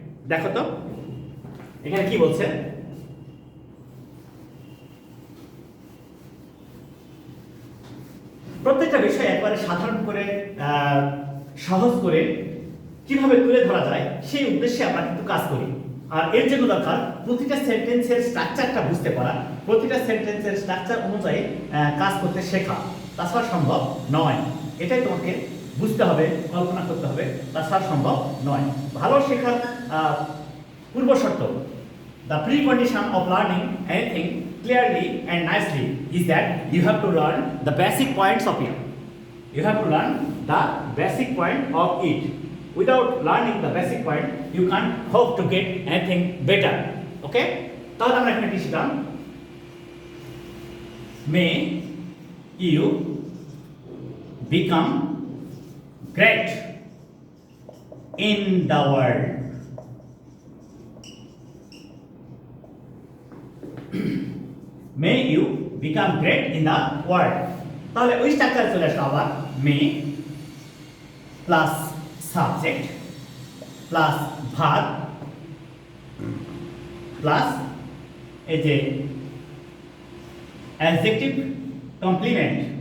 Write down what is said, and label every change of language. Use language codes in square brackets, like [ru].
[bn] দেখো তো এখানে কি বলছে, প্রত্যেকটা বিষয় একবারে সাধারণ করে সহজ করে কিভাবে তুলে ধরা যায় সেই উদ্দেশ্যে আমরা কিন্তু কাজ করি। আর এর জন্য দরকার প্রতিটা সেন্টেন্সের স্ট্রাকচারটা বুঝতে পারা, প্রতিটা সেন্টেন্সের স্ট্রাকচার অনুযায়ী কাজ করতে শেখা। তাছাড়া সম্ভব নয়, এটাই তোমাকে বুঝতে হবে, কল্পনা করতে হবে, তাছাড়া সম্ভব নয়। ভালো শেখার পূর্ব শর্ত, [en] the precondition of learning anything clearly and nicely is that you have to learn the basic points of it. You have to learn the basic point of it. Without learning the basic point, you can't hope to get anything better. Okay? [bn] তাহলে আমরা এখানে কি শিখলাম? [en] May you become great in the world. May you become great in the world. [bn] তাহলে ওই structure চলে আসলো আবার, may plus subject plus verb plus এই যে অ্যাডজেক্টিভ কমপ্লিমেন্ট।